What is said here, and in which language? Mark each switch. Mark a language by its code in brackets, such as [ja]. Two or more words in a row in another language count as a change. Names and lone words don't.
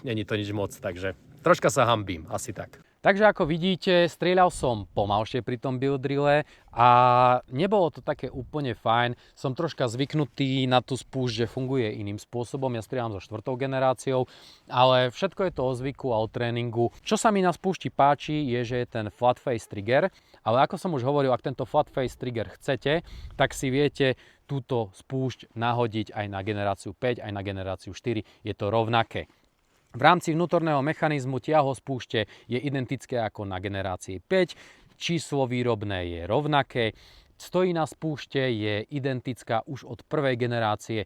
[sk] Není to nič moc, takže troška sa hanbím, asi tak. Takže ako vidíte, strieľal som pomalšie pri tom Build Drille a nebolo to také úplne fajn. Som troška zvyknutý na tú spúšť, že funguje iným spôsobom. Ja strieľam so 4. generáciou, ale všetko je to o zvyku a o tréningu. Čo sa mi na spúšti páči, je, že je ten [en] flat face trigger, [sk] ale ako som už hovoril, ak tento [en] flat face trigger [sk] chcete, tak si viete túto spúšť nahodiť aj na generáciu 5, aj na generáciu 4. Je to rovnaké. V rámci vnútorného mechanizmu ťaho spúšte je identické ako na generácii 5, číslo výrobné je rovnaké, stojina spúšte je identická už od prvej generácie.